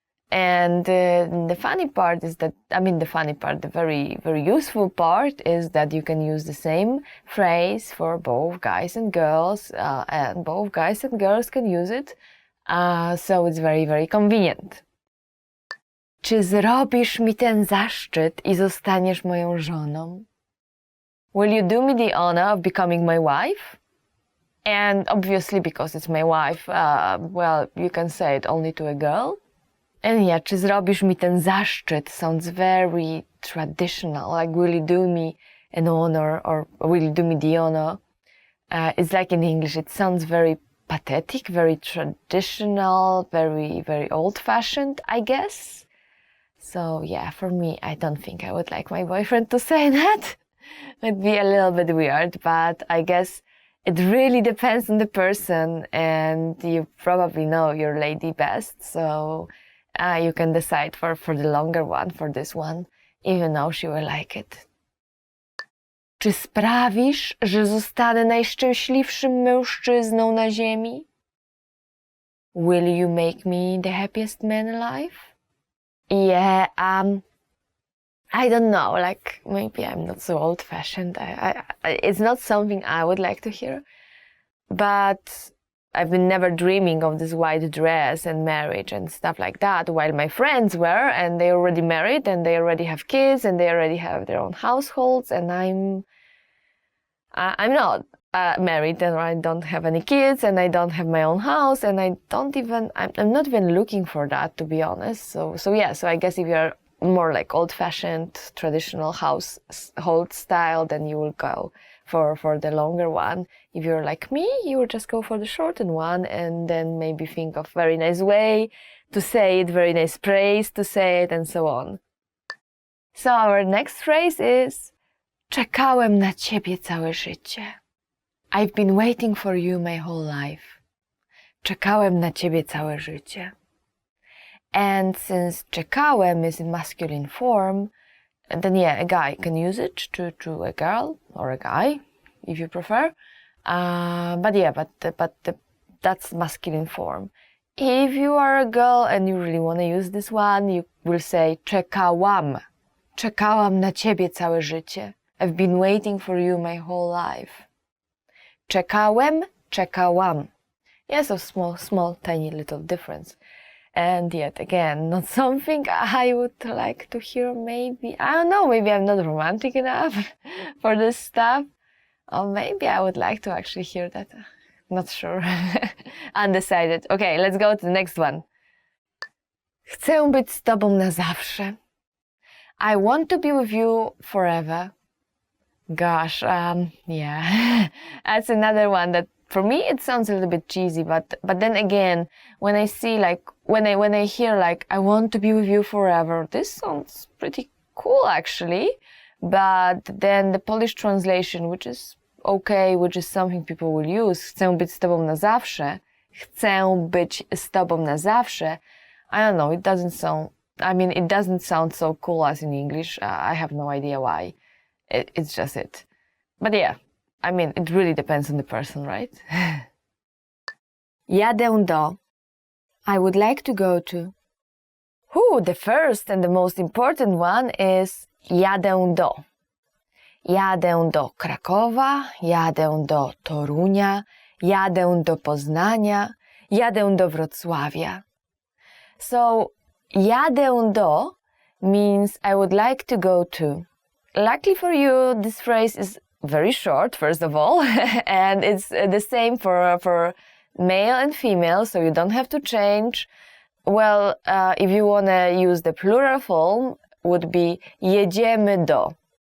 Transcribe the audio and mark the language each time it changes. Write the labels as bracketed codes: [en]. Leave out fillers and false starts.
[en] And the funny part is that, the very, very useful part is that you can use the same phrase for both guys and girls, and both guys and girls can use it. So it's very, very convenient. [pl] Czy zrobisz mi ten zaszczyt i zostaniesz moją żoną? [en] Will you do me the honor of becoming my wife? And obviously, because it's my wife, well, you can say it only to a girl. And yeah, [pl] czy zrobisz mi ten zaszczyt [en] sounds very traditional, like will you do me an honor or will you do me the honor? It's like in English, it sounds very pathetic, very traditional, very, very old-fashioned, I guess. So yeah, for me, I don't think I would like my boyfriend to say that. It'd be a little bit weird, but I guess it really depends on the person, and you probably know your lady best, so you can decide for the longer one, for this one, even though she will like it. [pl] Czy sprawisz, że zostanę najszczęśliwszym mężczyzną na ziemi? [en] Will you make me the happiest man alive? Yeah, I don't know, like, maybe I'm not so old-fashioned. It's not something I would like to hear. But I've been never dreaming of this white dress and marriage and stuff like that, while my friends were, and they already married, and they already have kids, and they already have their own households, and I'm not married, and I don't have any kids, and I don't have my own house, and I'm not even looking for that, to be honest. So I guess if you're more like old-fashioned, traditional household style, then you will go for the longer one. If you're like me, you will just go for the shortened one, and then maybe think of very nice way to say it, very nice praise to say it, and so on. So our next phrase is [pl] czekałem na ciebie całe życie. [en] I've been waiting for you my whole life. [pl] Czekałem na ciebie całe życie. [en] And since czekałem is in masculine form, then yeah, a guy can use it to a girl or a guy, if you prefer. But that's masculine form. If you are a girl and you really want to use this one, you will say czekałam. [pl] Czekałam na ciebie całe życie. [en] I've been waiting for you my whole life. Czekałem, czekałam. Yeah, so small, tiny little difference. And yet again, not something I would like to hear, maybe. I don't know, maybe I'm not romantic enough for this stuff. Or maybe I would like to actually hear that. Not sure. Undecided. Okay, let's go to the next one. [pl] Chcę być z tobą na zawsze. [en] I want to be with you forever. Gosh, yeah. That's another one that for me it sounds a little bit cheesy, but then again, when I see like when I hear like I want to be with you forever, this sounds pretty cool actually, but then the Polish translation, which is okay, which is something people will use, [pl] chcę być z tobą na zawsze, [en] chcę być z tobą na zawsze, I don't know, it doesn't sound so cool as in English. I have no idea why. It's just it. But yeah, it really depends on the person, right? [pl] Jadę do. [en] I would like to go to. The first and the most important one is jadę do. [pl] Jadę do Krakowa, jadę do Torunia, jadę do Poznania, jadę do Wrocławia. [en] So, jadę do means I would like to go to. Luckily for you, this phrase is very short, first of all, and it's the same for male and female, so you don't have to change. Well, if you want to use the plural form, would be jedziemy do.